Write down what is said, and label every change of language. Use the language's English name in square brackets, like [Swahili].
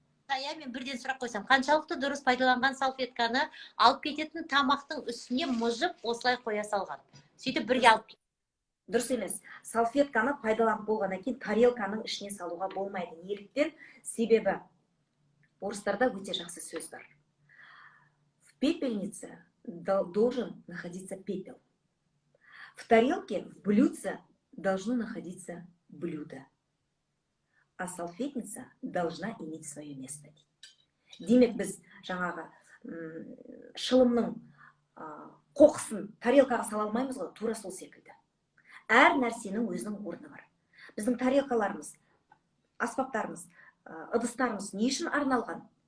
[Kazakh] Мен бірден сұрақ қойсам, қаншалықты дұрыс пайдаланған салфетканы алып кететін тамақтың үстіне мұжып, осылай қоя салған? Сөйтіп бірге алып кетеді. Дұрыс емес. Салфетканы пайдаланып болғаннан кейін тарелканың ішіне салуға болмайды. Неліктен? Себебі орыстарда өте жақсы сөз бар. [Russian] В пепельнице должен находиться пепел. В тарелке, в блюдце должно находиться блюдо. А салфетница должна иметь свое место. [Kazakh] Демек, біз жаңағы шылымның қоқысын тарелкаға сала алмаймыз ғой, тура сол секілді. Әр нәрсенің өзінің орны бар. Біздің тарелкаларымыз, аспаптарымыз, ыдыстарымыз не үшін арналған?